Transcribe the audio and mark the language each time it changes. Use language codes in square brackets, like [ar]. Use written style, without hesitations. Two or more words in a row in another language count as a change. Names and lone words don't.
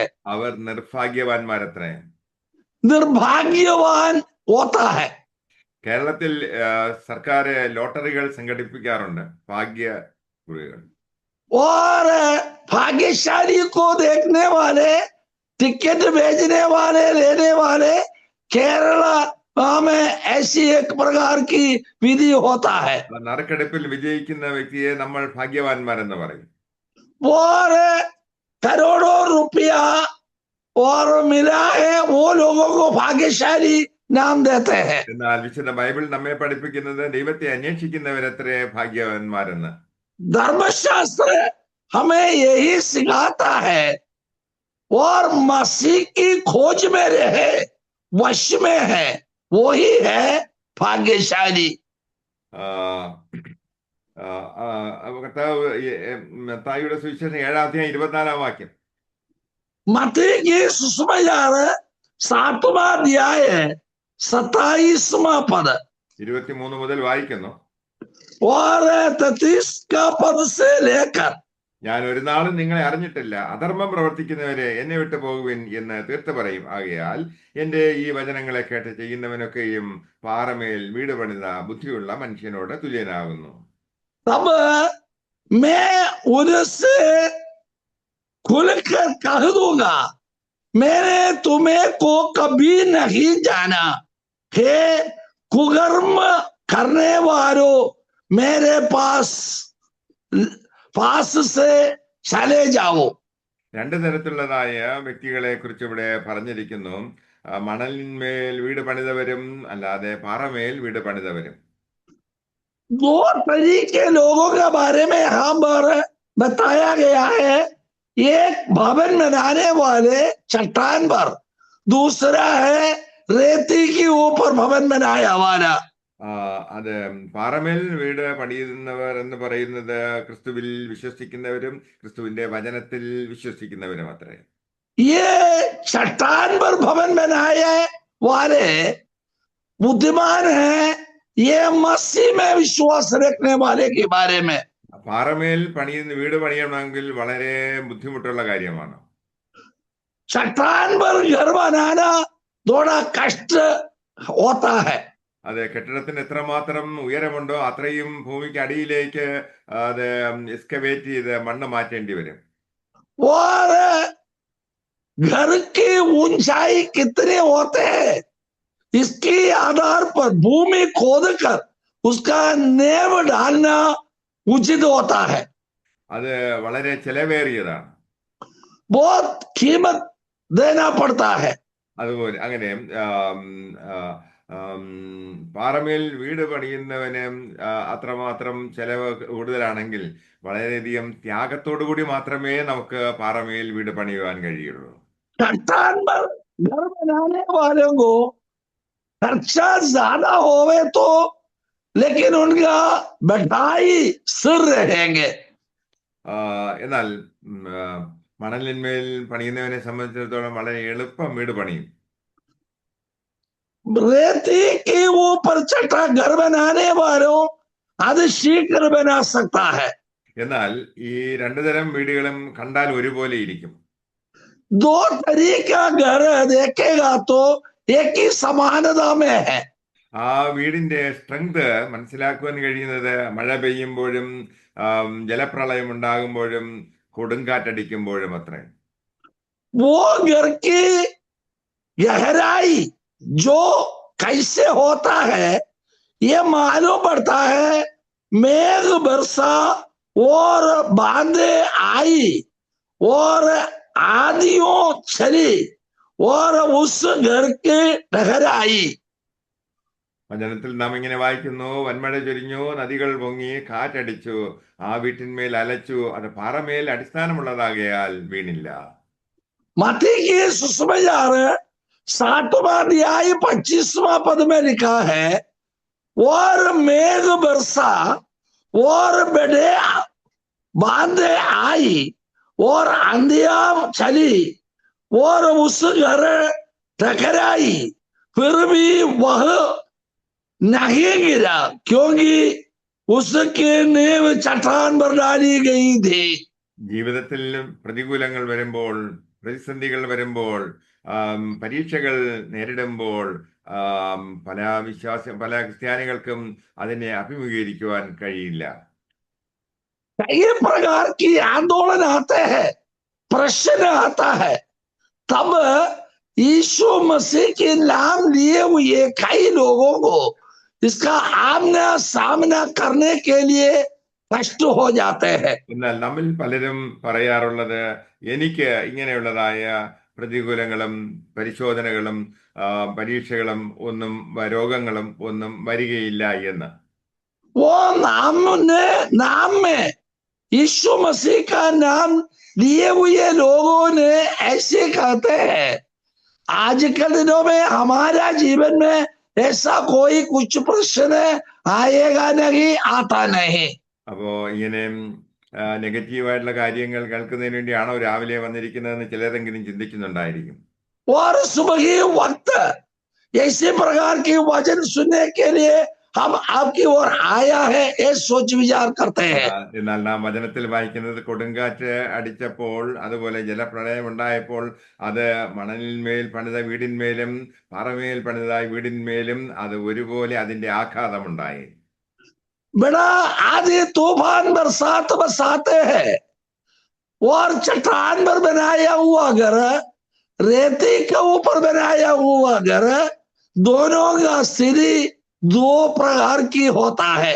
[ml] അവർ നിർഭാഗ്യവാന്മാരത്രേ. [hi] നിർഭാഗ്യവാൻ होता है. [ml] കേരളത്തിൽ സർക്കാർ ലോട്ടറികൾ സംഘടിപ്പിക്കാറുണ്ട്, ഭാഗ്യക്കുറികൾ. [hi] और भाग्यशाली को देखने वाले, टिकट भेजने वाले, लेने वाले केरला में ऐसी एक प्रकार की विधि होता है. [ml] നറുക്കെടുപ്പിൽ വിജയിക്കുന്ന വ്യക്തിയെ നമ്മൾ ഭാഗ്യവാന്മാരെന്ന് പറയും. [hi] और करोड़ों रुपया और मिला है वो लोगों को भाग्यशाली नाम देते हैं. [ml] എന്നാൽ വിശുദ്ധ ബൈബിൾ നമ്മെ പഠിപ്പിക്കുന്നത് ദൈവത്തെ അന്വേഷിക്കുന്നവരത്രേ ഭാഗ്യവാന്മാരെന്ന്. [hi] धर्मशास्त्र हमें यही सिखाता है. और मसीह की खोज में रहे, वश में है, वो ही है भाग्यशाली. [ml] കർത്താവ് മത്തായിയുടെ സുവിശേഷം 7:24 [hi] मत्ती की सुसमाचार 7वां अध्याय 27वां पद [ml] 23 മുതൽ വായിക്കുന്നു. [hi] और 33 का पद से लेकर, [ml] ഞാൻ ഒരു നാളും നിങ്ങളെ അറിഞ്ഞിട്ടില്ല, അധർമ്മം പ്രവർത്തിക്കുന്നവരെ എന്നെ വിട്ടു പോകുവിൻ എന്ന് തീർത്ത് പറയും. ആകയാൽ എന്റെ ഈ വചനങ്ങളെ കേട്ട് ചെയ്യുന്നവനൊക്കെയും പാറമേൽ വീട് പണിത ബുദ്ധിയുള്ള മനുഷ്യനോട് തുല്യനാകുന്നു. [hi] तब मैं उनसे खुलकर कह दूंगा, मैंने तुम्हें को कभी नहीं जाना, हे कुकर्म करने वालों, मेरे पास से चले जाओ. [ml] രണ്ട് തരത്തിലുള്ളതായ വ്യക്തികളെ കുറിച്ച് ഇവിടെ പറഞ്ഞിരിക്കുന്നു. മണലിന്മേൽ വീട് പണിതവരും അല്ലാതെ പാറമേൽ വീട് പണിതവരും. [hi] दो तरीके लोगों के बारे में यहाँ पर बताया गया है. एक भवन बनाने वाले चट्टान पर, दूसरा है रेती के ऊपर भवन बनाया वाला. [ml] അത് പാറമേൽ വീട് പണിയുന്നവർ എന്ന് പറയുന്നത് ക്രിസ്തുവിൽ വിശ്വസിക്കുന്നവരും ക്രിസ്തുവിന്റെ വചനത്തിൽ വിശ്വസിക്കുന്നവരും അത്രേ. [hi] ये चट्टान पर भवन बनाए वाले बुद्धिमान है. ये मसीह में विश्वास रखने वाले के बारे में. [ml] പാറമേൽ വീട് പണിയണമെങ്കിൽ വളരെ ബുദ്ധിമുട്ടുള്ള കാര്യമാണ്. [hi] चट्टान पर घर बनाना थोड़ा कष्ट होता है. [ml] അത് കെട്ടിടത്തിന് എത്രമാത്രം ഉയരമുണ്ടോ അത്രയും ഭൂമിക്ക് അടിയിലേക്ക് അത് എക്സ്കവേറ്റ് ചെയ്ത് മണ്ണ് മാറ്റേണ്ടി വരും. [hi] और घर की ऊंचाई कितने होते हैं, इसके आधार पर भूमि खोदकर उसका नेव डालना उचित होता है. [ml] അത് വളരെ ചെലവേറിയതാണ്. [hi] बहुत कीमत देना पड़ता है. [ml] അതുപോലെ അങ്ങനെ പാറമേൽ വീട് പണിയുന്നവന് അത്രമാത്രം ചെലവ് കൂടുതലാണെങ്കിൽ വളരെയധികം ത്യാഗത്തോടു കൂടി മാത്രമേ നമുക്ക് പാറമേൽ വീട് പണിയുവാൻ കഴിയുള്ളൂ. [hi] चट्टान पर घर बनाने वालों को खर्चा ज्यादा होवे तो, लेकिन उनका बैठाई सिर रहेंगे. [ml] എന്നാൽ മണലിന്മേൽ പണിയുന്നവനെ സംബന്ധിച്ചിടത്തോളം വളരെ എളുപ്പം വീട് പണിയും. [hi] रेती के ऊपर चटा घर बनाने वालों അത് शीघ्र बना सकता है. [ml] എന്നാൽ ഈ രണ്ടു തരം വീടുകളും കണ്ടാൽ ഒരുപോലെ ഇരിക്കും. [hi] दो तरीका घर देखेगा तो एक ही समानता में है. [ml] ആ വീടിന്റെ സ്ട്രെങ്ത് മനസ്സിലാക്കുവാൻ കഴിയുന്നത് മഴ പെയ്യുമ്പോഴും ജലപ്രളയം ഉണ്ടാകുമ്പോഴും കൊടുങ്കാറ്റടിക്കുമ്പോഴും അത്രേ. [hi] वो घर की गहराई जो कैसे होता है ये मालूम पड़ता है. मेघ बरसा और बांधे आई और आंधियों चली और उस घर की गहराई. [ml] വചനത്തിൽ നാം ഇങ്ങനെ വായിക്കുന്നു, വൻമഴ ചൊരിഞ്ഞു, നദികൾ പൊങ്ങി, കാറ്റടിച്ചു, ആ വീട്ടിന്മേൽ അലച്ചു, അത് പാറമേൽ അടിസ്ഥാനമുള്ളതാകയാൽ വീണില്ല. [hi] मत्ती की सुसमाचार 7वां अध्याय 25वां पद में लिखा है, और मेघ बरसा और बड़े बांधे आई और आंधियां चली और उस घर टकराई, फिर भी वह नहीं गिरा क्योंकि उसकी नींव चट्टान पर डाली गई थी. [ml] ജീവിതത്തിൽ പ്രതികൂലങ്ങൾ വരുമ്പോൾ, പ്രതിസന്ധികൾ വരുമ്പോൾ, പരീക്ഷകൾ നേരിടുമ്പോൾ പല ക്രിസ്ത്യാനികൾക്കും അതിനെ അഭിമുഖീകരിക്കുവാൻ കഴിയില്ല. [hi] कई प्रकार की आंदोलन आते हैं, प्रश्न आता है, तब यीशु मसीह के नाम लिए हुए कई लोगों को इसका आमना सामना करने के लिए कष्ट हो जाते हैं. [ml] എന്നാൽ നമ്മിൽ പലരും പറയാറുള്ളത്, എനിക്ക് ഇങ്ങനെയുള്ളതായ പ്രതികൂലങ്ങളും പരിശോധനകളും പരീക്ഷകളും ഒന്നും രോഗങ്ങളും ഒന്നും വരികയില്ല എന്ന്. [hi] वो नाम में यीशु मसीह का नाम लिए हुए लोगों ने ऐसे कहते हैं. आजकल दिनों में हमारा जीवन में ऐसा कोई कुछ प्रश्न आएगा नहीं, आता नहीं. [ml] അപ്പോ ഇങ്ങനെ നെഗറ്റീവായിട്ടുള്ള കാര്യങ്ങൾ കേൾക്കുന്നതിന് വേണ്ടിയാണോ രാവിലെ വന്നിരിക്കുന്നതെന്ന് ചിലരെങ്കിലും ചിന്തിക്കുന്നുണ്ടായിരിക്കും. [hi] और सुबह के वक्त ऐसे प्रकार के वचन सुनने के लिए हम आपकी ओर आया है, ये सोच विचार करते हैं. [ml] എന്നാൽ നാം വചനത്തിൽ വായിക്കുന്നത്, കൊടുങ്കാറ്റ് അടിച്ചപ്പോൾ, അതുപോലെ ജലപ്രളയം ഉണ്ടായപ്പോൾ, അത് മണലിന്മേൽ പണിത വീടിന്മേലും പാറമേൽ പണിതായ വീടിന്മേലും അത് ഒരുപോലെ അതിന്റെ ആഘാതമുണ്ടായി. [hi] बड़ा आधी तूफान बरसात बरसाते हैं और चट्टान पर बनाया हुआ घर, रेती के ऊपर बनाया हुआ घर, दोनों का स्थिति दो प्रकार की होता है.